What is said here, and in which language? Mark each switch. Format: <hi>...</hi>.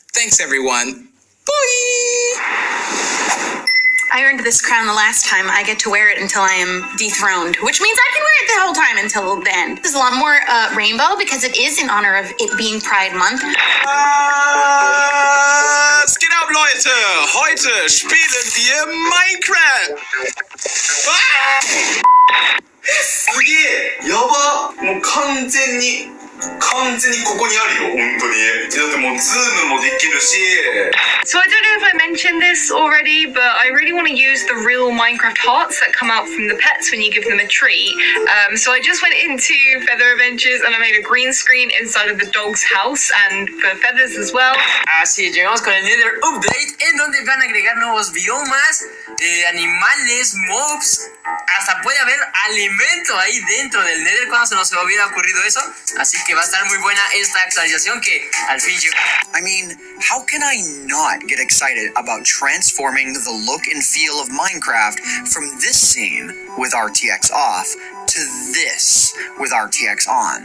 <en>Thanks, everyone. Bye! I earned this crown the last time. I get to wear it until I am dethroned, which means I can wear it the whole time until the end. There's a lot more rainbow because it is in honor of it being Pride Month.</en> <de>Was geht ab, Leute? Heute spielen wir Minecraft.</de> <ko>이게 여봐,</ko> <ja>もう完全にここにあるよ、本当に。だってもうズームもできるし。</ja> <en>So I don't know if I mentioned this already, but I really want to use the real Minecraft hearts that come out from the pets when you give them a treat. So I just went into Feather Adventures and I made a green screen inside of the dog's house and for Feathers as well.</en> <es>Así llegamos con el Nether Update, en donde van a agregar nuevos biomas, animales, mobs. Hasta puede haber alimento ahí dentro del Nether. ¿Cuándo se nos hubiera ocurrido eso? Así que va a estar muy buena esta actualización que al fin llegó.</es> <en>I mean, how can I not get excited about transforming the look and feel of Minecraft from this scene with RTX off to this with RTX on?</en>